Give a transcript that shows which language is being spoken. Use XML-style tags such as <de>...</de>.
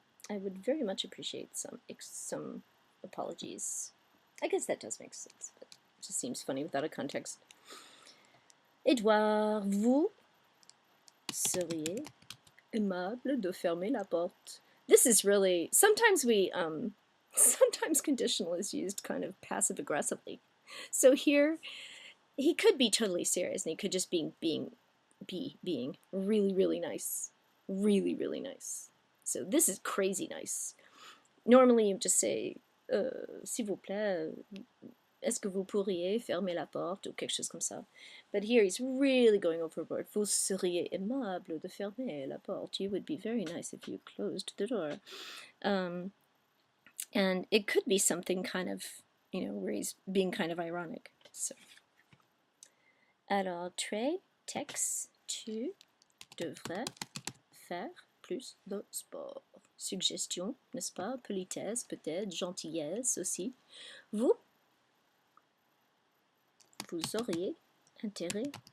<en>I would very much appreciate some apologies. I guess that does make sense, but it just seems funny without a context.</en> <fr>Edouard, vous seriez aimable de fermer la porte.</fr> <en>This is really, sometimes sometimes conditional is used kind of passive aggressively. So here, he could be totally serious and he could just be being really, really nice. Really, really nice. So this is crazy nice. Normally you just say,</en> <fr>s'il vous plaît, est-ce que vous pourriez fermer la porte ou quelque chose comme ça.</fr> <en>But here he's really going overboard.</en> <fr>Vous seriez aimable de fermer la porte.</fr> <en>You would be very nice if you closed the door. And it could be something kind of, you know, where he's being kind of ironic. So.</en> <fr>Alors, Trey, Tex, tu devrais faire plus de sport. Suggestion, n'est-ce pas? Politesse, peut-être, gentillesse aussi. Vous auriez intérêt</fr>